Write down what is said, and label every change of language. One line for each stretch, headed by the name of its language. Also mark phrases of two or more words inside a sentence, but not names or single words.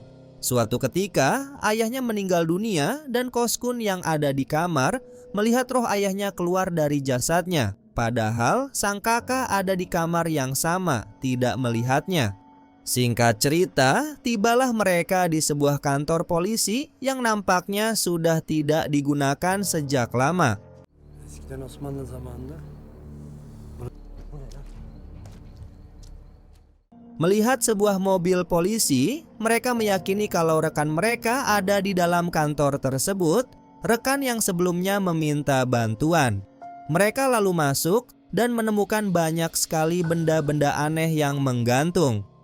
Indonesian: Suatu ketika, ayahnya meninggal dunia dan Koskun yang ada di kamar melihat roh ayahnya keluar dari jasadnya. Padahal sang kakak ada di kamar yang sama, tidak melihatnya. Singkat cerita, tibalah mereka di sebuah kantor polisi yang nampaknya sudah tidak digunakan sejak lama.
Turkish: Eskiden Osmanlı zamanında.
Indonesian: Melihat sebuah mobil polisi, mereka meyakini kalau rekan mereka ada di dalam kantor tersebut, rekan yang sebelumnya meminta bantuan. Mereka lalu masuk dan menemukan banyak sekali benda-benda aneh yang menggantung.